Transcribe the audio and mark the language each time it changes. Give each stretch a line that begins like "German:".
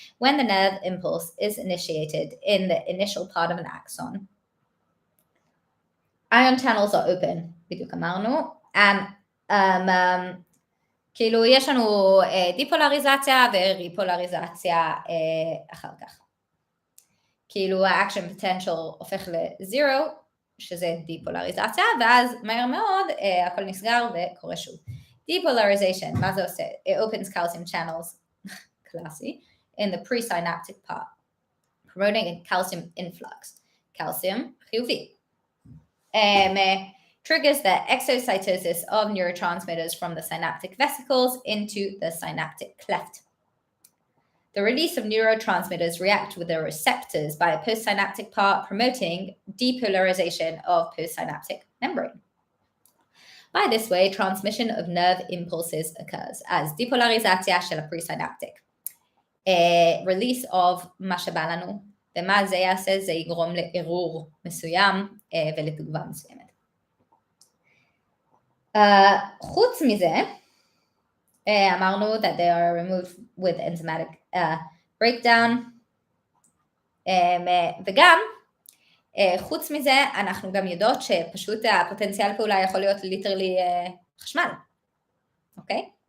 English: When the nerve impulse is initiated in the initial part of an axon, ion channels are open,
Hebrew: בדיוק אמרנו,
English: and
Hebrew: כאילו יש לנו דיפולריזציה וריפולריזציה אחר כך. כאילו ה-action potential הופך ל-0, שזה דיפולריזציה, ואז מהר מאוד הכל נסגר וקורה שוב. Depolarization, מה זה עושה?
English: It opens calcium channels, קלאסי, in the presynaptic part, promoting a calcium influx.
Hebrew: calcium, חיובי.
English: Triggers the exocytosis of neurotransmitters from the synaptic vesicles into the synaptic cleft. The release of neurotransmitters react with the receptors by a postsynaptic part, promoting depolarization of postsynaptic membrane. By this way, transmission of nerve impulses occurs as depolarizatia
Hebrew: של הפרסynaptic.
English: Release of
Hebrew: מה שבא לנו, ומה זה יעשה? זה יגרום לערעור מסוים ולתגובה מסוימת. חוץ מזה, אמרנו
English: that they are removed with enzymatic breakdown,
Hebrew: וגם חוץ מזה אנחנו גם יודעות שפשוט הפוטנציאל פעולה יכול להיות ליטרלי חשמל, אוקיי?